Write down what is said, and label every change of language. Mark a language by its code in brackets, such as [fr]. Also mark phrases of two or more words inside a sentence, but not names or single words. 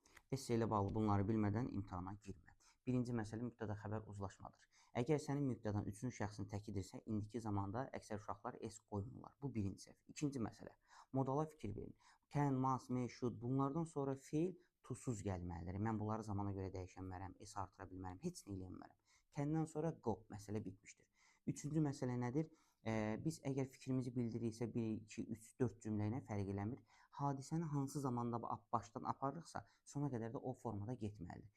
[az] Esse ilə bağlı bunları bilmədən imtahana girmə. Birinci məsələ mübtəda xəbər uzlaşmadır. Əgər sənin mübtədan üçüncü şəxsin təkidirsə, indiki zamanda əksər uşaqlar es qoymurlar. Bu birinci səhv. İkinci məsələ, modala fikir verin. [en] Can, must, may, should [az] bunlardan sonra feil to-suz gəlməlidir. Mən bunları zamana görə dəyişə bilmərəm, es artıra bilmərəm, heç nə eləyə bilmərəm. Can-dan sonra go, məsələ bitmişdir. Üçüncü məsələ nədir? Biz əgər fikrimizi bildiririksə 1, 2, 3, 4 cümlə ilə fərq eləmir. Hadisəni hansı zamanda başdan aparırıqsa, sona qədər də o formada getməlidir.